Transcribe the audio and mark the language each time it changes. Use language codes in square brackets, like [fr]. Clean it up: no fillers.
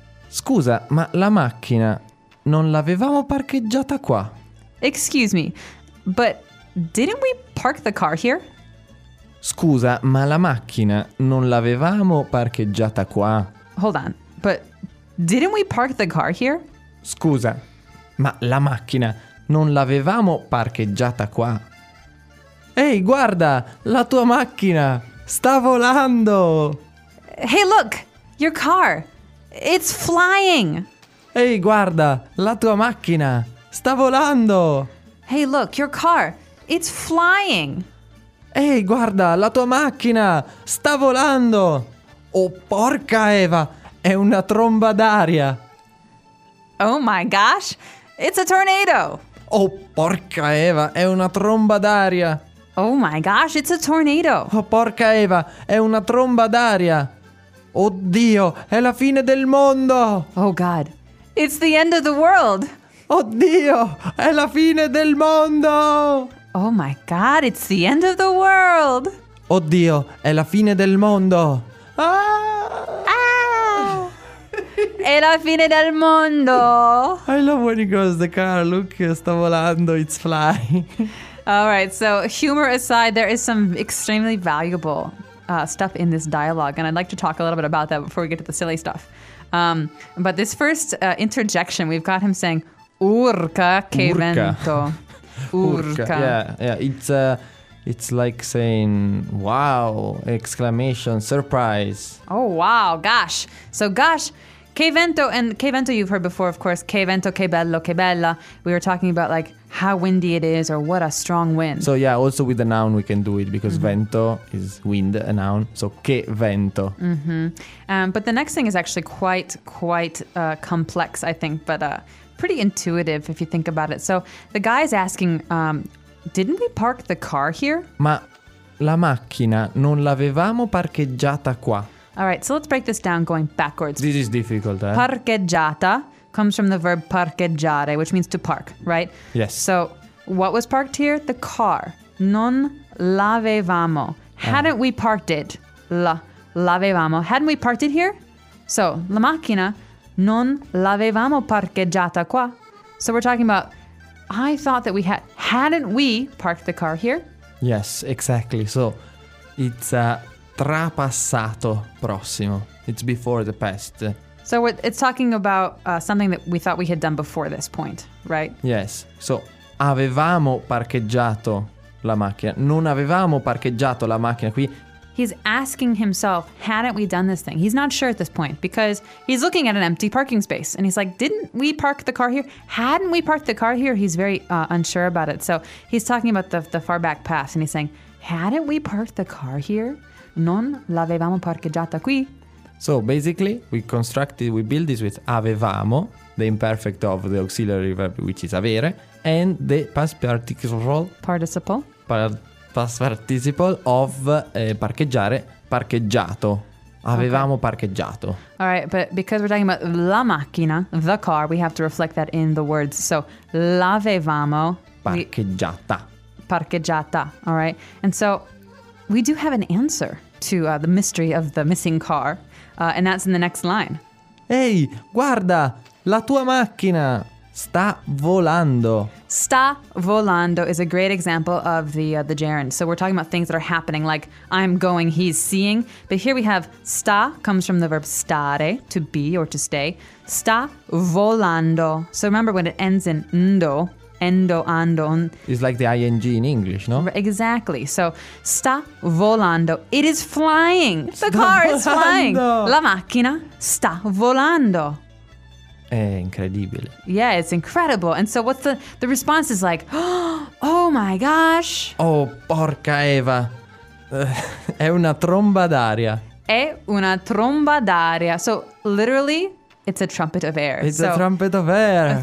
[it] Scusa, ma la macchina non l'avevamo parcheggiata qua. [en] Excuse me, but didn't we park the car here? [it] Scusa, ma la macchina non l'avevamo parcheggiata qua. [en] Hold on, but didn't we park the car here? [it] Scusa, ma la macchina non l'avevamo parcheggiata qua. Ehi, guarda, la tua macchina sta volando! [en] Hey, look, your car! It's flying! [it] Ehi, guarda, la tua macchina sta volando! [en] Hey, look, your car, it's flying! [it] Ehi, guarda, la tua macchina sta volando! Oh, porca Eva, è una tromba d'aria! [en] Oh my gosh, it's a tornado! [it] Oh, porca Eva, è una tromba d'aria! [en] Oh my gosh, it's a tornado! [it] Oh, porca Eva, è una tromba d'aria! Oddio, è la fine del mondo! [en] Oh God, it's the end of the world! [it] Oddio, è la fine del mondo! [en] Oh my God, it's the end of the world! [it] Oddio, è la fine del mondo! Ah! È la fine del mondo! [en] I love when he goes the car, look, [it] sta volando, [en] it's flying. All right, so humor aside, there is some extremely valuable stuff in this dialogue, and I'd like to talk a little bit about that before we get to the silly stuff. But this first interjection, we've got him saying, [it] "Urca che urca. Vento." [en] Urca. Yeah. It's like saying, "Wow!" Exclamation, surprise. Oh wow! Gosh. So gosh, [it] che vento, [en] and che vento you've heard before, of course. [it] Che vento, che bello, che bella. [en] We were talking about like how windy it is or what a strong wind. So yeah, also with a noun we can do it because vento is wind, a noun. [it] So che vento. Mm-hmm. [en] But the next thing is actually quite complex, I think, but pretty intuitive if you think about it. So the guy is asking, didn't we park the car here? [it] Ma la macchina non l'avevamo parcheggiata qua. [en] All right, so let's break this down going backwards. This is difficult, eh? Parcheggiata comes from the verb parcheggiare, which means to park, right? Yes. So what was parked here? The car. [it] Non l'avevamo. [en] Hadn't we parked it? [it] L'avevamo. [en] Hadn't we parked it here? So [it] la macchina non l'avevamo parcheggiata qua. [en] So we're talking about, I thought that we had, hadn't we parked the car here? Yes, exactly. So, it's trapassato prossimo. It's before the past. So, it's talking about something that we thought we had done before this point, right? Yes. [it] So, avevamo parcheggiato la macchina. Non avevamo parcheggiato la macchina qui. [en] He's asking himself, hadn't we done this thing? He's not sure at this point because he's looking at an empty parking space and he's like, didn't we park the car here? Hadn't we parked the car here? He's very unsure about it. So he's talking about the far back past and he's saying, hadn't we parked the car here? [it] Non l'avevamo parcheggiata qui. [en] So basically, we build this with avevamo, the imperfect of the auxiliary verb, which is avere, and the past participle. Participle. Past participle of parcheggiare, parcheggiato. Avevamo okay. parcheggiato. All right, but because we're talking about la macchina, the car, we have to reflect that in the words. [it] So, l'avevamo. Parcheggiata. [en] Parcheggiata, all right. And so, we do have an answer to the mystery of the missing car, and that's in the next line. [it] Ehi, guarda, la tua macchina sta volando. [en] Sta volando is a great example of the gerund. So we're talking about things that are happening, like I'm going, he's seeing. But here we have sta comes from the verb stare, to be or to stay. [it] Sta volando. [en] So remember when it ends in ndo, endo, ando. It's like the ing in English, no? Exactly. So [it] sta volando. [en] It is flying. The sta car volando. Is flying. [it] La macchina sta volando. È incredibile. [en] Yeah, it's incredible. And so what's the response is like, oh my gosh. [it] Oh, porca Eva. È una tromba d'aria. È una tromba d'aria. [en] So literally, it's a trumpet of air. It's so, a trumpet of air.